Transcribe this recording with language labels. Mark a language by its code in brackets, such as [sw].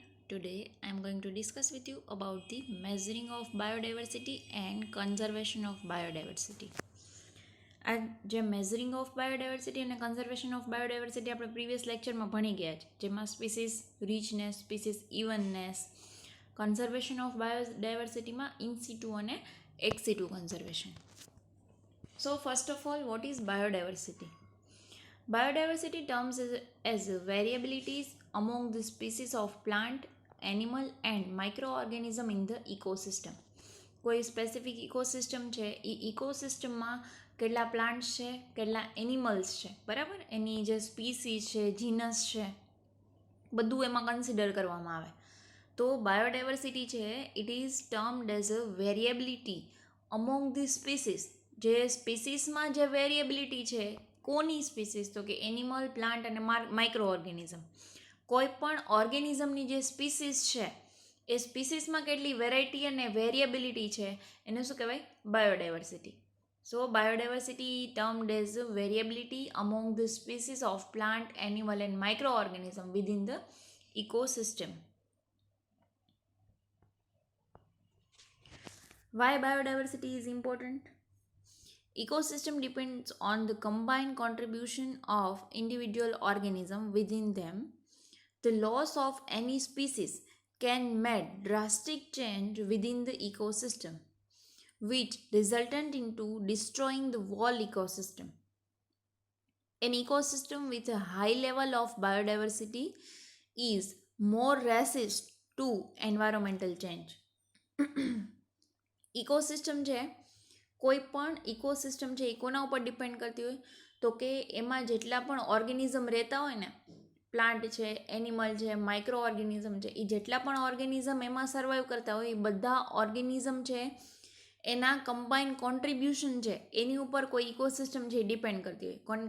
[en] Today I am going to discuss with you about the measuring of biodiversity and conservation of biodiversity. [gu] આ જે measuring of biodiversity અને conservation of biodiversity આપણે previous લેક્ચરમાં ભણી ગયા છે, જેમાં species રીચનેસ, species ઇવનનેસ, conservation of બાયોડાયવર્સિટીમાં in સિટુ અને x સિટુ conservation. [en] So first of all, what is biodiversity? Biodiversity terms as variabilities among the species of plant, animal and microorganism in the ecosystem. [gu] કોઈ specific ecosystem છે, એ ઇકોસિસ્ટમમાં કેટલા plants છે, કેટલા animals છે, બરાબર, એની જે species છે, જીનસ છે, બધું એમાં કન્સિડર કરવામાં આવે. તો બાયોડાયવર્સિટી છે, [en] It is termed as a variability among the species. [gu] જે સ્પીસીસમાં જે વેરિએબિલિટી છે, કોની સ્પીસીસ? તો કે એનિમલ, પ્લાન્ટ અને માઇક્રો ઓર્ગેનિઝમ. કોઈ પણ ઓર્ગેનિઝમની જે સ્પીસીસ છે, એ સ્પીસીસમાં કેટલી વેરાયટી અને વેરિએબિલિટી છે, એને શું કહેવાય? Biodiversity. [en] So biodiversity termed as variability among the species of plant, animal and micro organism within the ecosystem. Why biodiversity is important? Ecosystem depends on the combined contribution of individual organisms within them. The loss of any species can make drastic change within the ecosystem, which resultant into destroying the whole ecosystem. An ecosystem with a high level of biodiversity is more resistant to environmental change. [gu] Ecosystem છે, કોઈ પણ ecosystem છે, એ કોના ઉપર depend કરતી હોય? તો કે એમાં જેટલા પણ ઓર્ગેનિઝમ રહેતા હોય ને, પ્લાન્ટ છે, એનિમલ છે, માઇક્રો ઓર્ગેનિઝમ છે, એ જેટલા પણ ઓર્ગેનિઝમ એમાં સર્વાઈવ કરતા હોય, એ બધા ઓર્ગેનિઝમ છે, એના કમ્બાઇન કોન્ટ્રીબ્યુશન છે, એની ઉપર કોઈ ઇકોસિસ્ટમ છે એ ડિપેન્ડ કરતી હોય.